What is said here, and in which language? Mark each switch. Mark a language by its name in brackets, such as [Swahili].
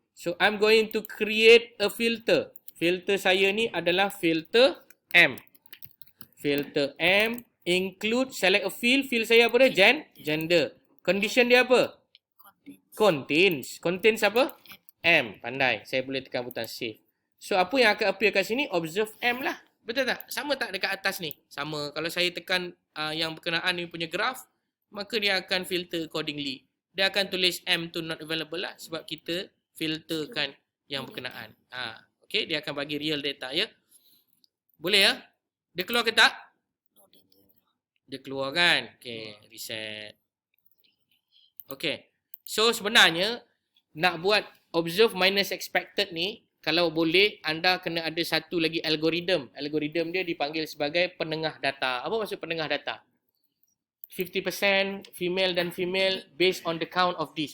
[English] So, I'm going to create a filter. [Malay] Filter saya ni adalah filter M. [English] Filter M include select a field. [Malay] Field saya apa dia? Gender. Condition dia apa? Contains. Contains apa? M. Pandai. Saya boleh tekan butang save. So, apa yang akan appear kat sini? Observe M lah. Betul tak? Sama tak dekat atas ni? Sama. Kalau saya tekan yang berkenaan ni punya graph, maka dia akan filter accordingly. Dia akan tulis M tu not available lah. Sebab kita filterkan yang berkenaan. Okay, dia akan bagi real data ya. Boleh ya? Dia keluar ke tak? Dia keluar kan? Okay, reset. Okay. So, sebenarnya, nak buat observe minus expected ni, kalau boleh, anda kena ada satu lagi algoritma. Algoritma dia dipanggil sebagai penengah data. Apa maksud penengah data? [English] 50% female dan female based on the count of this.